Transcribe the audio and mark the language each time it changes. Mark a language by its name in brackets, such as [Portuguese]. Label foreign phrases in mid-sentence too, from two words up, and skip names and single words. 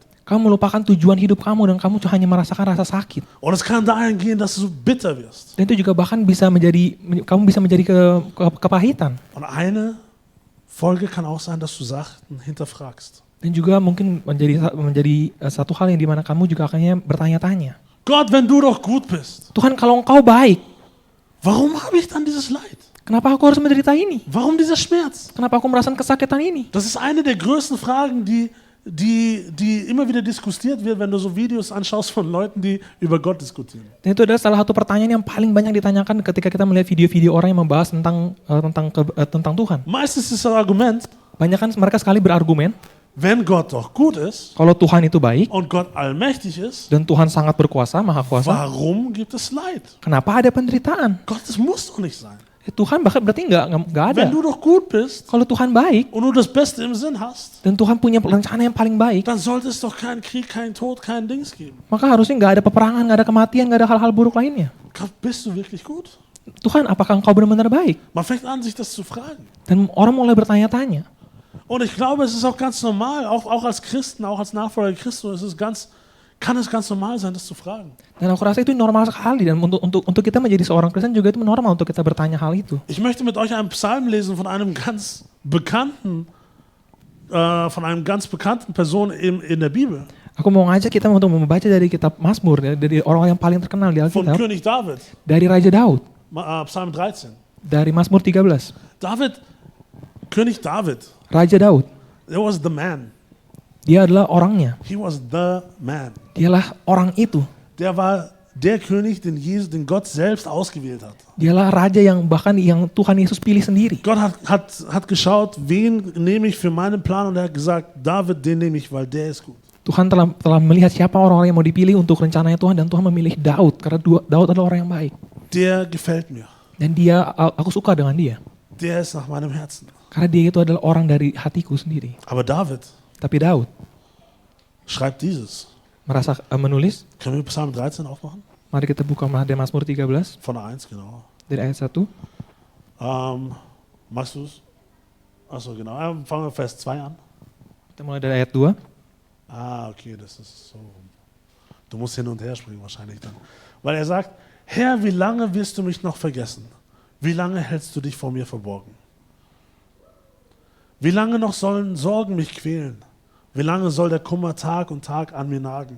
[Indonesian] kamu melupakan tujuan hidup kamu dan kamu hanya merasakan rasa sakit. [German] Und es kann dahin gehen, dass du so bitter wirst. [Indonesian] Dan itu juga bahkan kamu bisa menjadi kepahitan. [German] Und eine Folge kann auch sein, dass du Sachen hinterfragst. [Indonesian] Dan juga mungkin menjadi satu hal yang dimana kamu juga akhirnya bertanya-tanya. [German] Gott, wenn du doch gut bist, [Indonesian] Tuhan, kalau Engkau baik, [German] warum habe ich dann dieses Leid? [Indonesian] kenapa aku harus menderita ini? [German] Warum dieser Schmerz? [Indonesian] Kenapa aku merasakan kesakitan ini? [German] Das ist eine der größten Fragen, die immer wieder diskutiert wird, wenn du so Videos anschaust von Leuten, die über Gott diskutieren. [Indonesian] Dan itu adalah salah satu pertanyaan yang paling banyak ditanyakan ketika kita melihat video-video orang yang membahas tentang Tuhan. [German] Meistens ist das Argument, [Indonesian] Banyak kan mereka sekali berargumen, [German] wenn Gott doch gut ist [Indonesian] kalau Tuhan itu baik [German] und Gott allmächtig ist, [Indonesian] dan Tuhan sangat berkuasa, maha kuasa, [German] warum gibt es Leid? [Indonesian] kenapa ada penderitaan? [German] Gott, das muss doch nicht sein. [Indonesian] Tuhan bahkan berarti nggak ada. [German] Wenn du doch gut bist [Indonesian] Kalau Tuhan baik [German] und du das Beste im Sinn hast, [Indonesian] dan Tuhan punya rencana yang paling baik, [German] dann sollte es doch keinen Krieg, keinen Tod, keinen Dings geben. [Indonesian] maka harusnya nggak ada peperangan, nggak ada kematian, nggak ada hal-hal buruk lainnya. [German] Gott, bist du wirklich gut? [Indonesian] Tuhan, apakah Engkau benar-benar baik? [German] Man fängt an, sich das zu fragen. [Indonesian] Dan orang mulai bertanya-tanya. [German] Und ich glaube, es ist auch ganz normal, auch als Christen, auch als Nachfolger Christus, kann es ganz normal sein, das zu fragen. [Indonesian] Dan aku rasa itu normal sekali dan untuk kita menjadi seorang Kristen juga itu normal untuk kita bertanya hal itu. [German] Ich möchte mit euch einen Psalm lesen von einem ganz bekannten Person in der Bibel. [Indonesian] Aku mau ngajak kita untuk membaca dari kitab Mazmur, dari orang yang paling terkenal di [German] Von [Indonesian] Alkitab, [German] König David, [Indonesian] dari Raja Daud, [German] Psalm 13. [Indonesian] dari Mazmur 13. [German] König David, [Indonesian] Raja Daud, [English] there was the man. [Indonesian] dia adalah orangnya. [English] He was the man. [Indonesian] Dialah orang itu. [German] Der war der König, den Gott selbst ausgewählt hat. [Indonesian] Dialah raja yang Tuhan Yesus pilih sendiri. [German] Gott hat geschaut, wen nehme ich für meinen Plan, und er hat gesagt, David, den nehme ich, weil der ist gut. [Indonesian] Tuhan telah melihat siapa orang-orang yang mau dipilih untuk rencananya Tuhan, dan Tuhan memilih Daud karena Daud adalah orang yang baik. [German] Der gefällt mir. [Indonesian] Dan aku suka dengan dia. [German] Der ist nach meinem Herzen. [Indonesian] Karena dia itu adalah orang dari hatiku sendiri. [German] Aber David [Indonesian] Tapi Daud [German] schreibt dieses. [Indonesian] menulis, [German] Können wir Psalm 13 aufmachen? [Indonesian] mari kita buka dari Mazmur 13, [German] Von der 1, genau. [Indonesian] dari ayat 1. [German] Machst du es? Achso, genau. Fangen wir Vers 2 an. [Indonesian] Kita mulai dari ayat 2. [German] Okay, das ist so. Du musst hin und her springen wahrscheinlich dann. Weil er sagt, Herr, wie lange wirst du mich noch vergessen? Wie lange hältst du dich vor mir verborgen? Wie lange noch sollen Sorgen mich quälen? Wie lange soll der Kummer Tag und Tag an mir nagen?